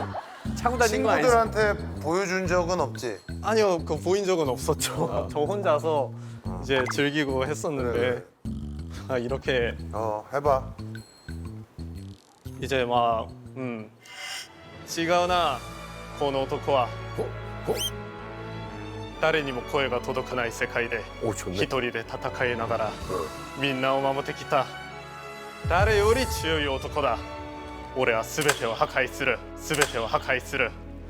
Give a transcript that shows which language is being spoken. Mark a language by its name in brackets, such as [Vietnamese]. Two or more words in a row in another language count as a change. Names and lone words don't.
[Korean] 차고 다닌 거 아니지? 친구들한테 보여준 적은 없지. 아니요, 그거 보인 적은 없었죠. 저 혼자서 이제 즐기고 했었는데 그래. 아, 이렇게 해봐. 이제 막 시가오나 [Japanese] この男は誰にも声が届かない世界で [Korean] 오 [Japanese] 一 [Korean] 좋네. [Japanese] 人で戦いながらみんなを守ってきた誰より強い男だ俺は全てを破壊する全てを破壊する